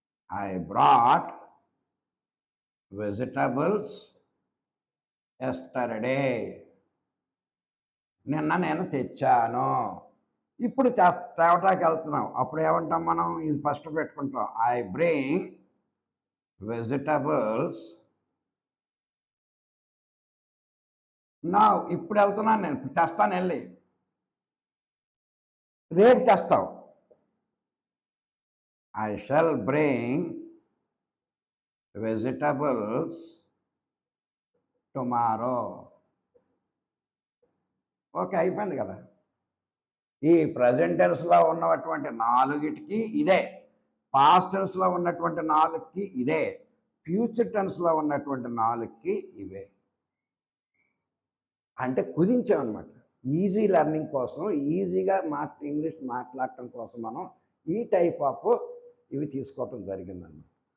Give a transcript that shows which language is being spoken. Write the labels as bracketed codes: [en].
[en] I brought vegetables yesterday. [te] నిన్న నేను తెచ్చాను. ఇప్పుడు తేవటానికి వెళ్తున్నాం, అప్పుడు ఏమంటాం మనం? ఇది ఫస్ట్ పెట్టుకుంటాం. [en] I bring vegetables now. [te] ఇప్పుడు వెళ్తున్నాను నేను, తెస్తాను వెళ్ళి. రేపు తెస్తావు. [en] I shall bring vegetables tomorrow. [te] Okay, అయిపోయింది కదా. ఈ ప్రజెంట్ టెన్స్లో ఉన్నటువంటి 4కి ఇదే, పాస్ట్ టెన్స్లో ఉన్నటువంటి 4కి ఇదే, ఫ్యూచర్ టెన్స్లో ఉన్నటువంటి 4కి ఇవే. అంటే కుదించామన్నమాట. ఈజీ లెర్నింగ్ కోసం, ఈజీగా ఇంగ్లీష్ మాట్లాడటం కోసం మనం ఈ టైప్ ఆఫ్ ఇవి తీసుకోవటం జరిగిందన్నమాట.